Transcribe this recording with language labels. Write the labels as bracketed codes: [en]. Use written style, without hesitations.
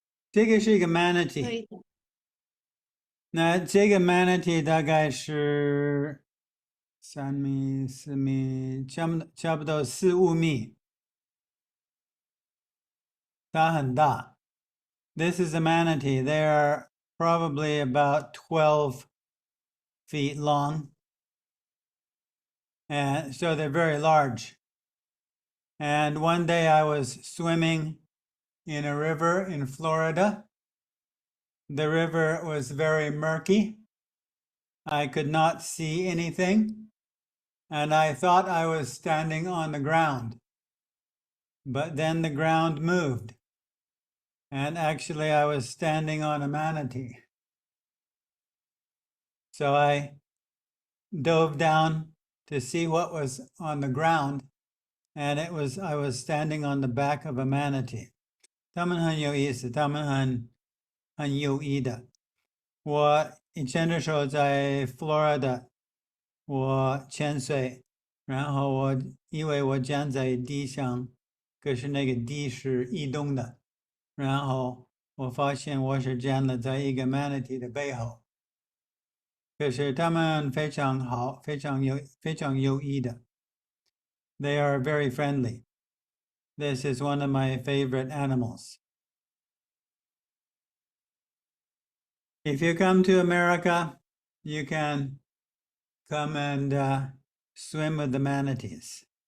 [zh] 这个是一个 manatee。可以的。那这个 manatee 大概是3米、4米，差不多4、5米，它很大。 [en] This is a manatee. They are probably about 12 feet long, and so they're very large. And one day I was swimming in a river in Florida. The river was very murky. I could not see anything, and I thought I was standing on the ground. But then the ground moved, and actually I was standing on a manatee. So I dove down to see what was on the ground, and I was standing on the back of a manatee. [zh] 他们很有意思，他们很有意的。我以前的时候在 Florida，我潜水，然后我以为我站在地上，可是那个地是移动的，然后我发现我是站了在一个 manatee 的背后。可是他们非常好，非常有意的。 [en] They are very friendly. This is one of my favorite animals. If you come to America, you can come and swim with the manatees.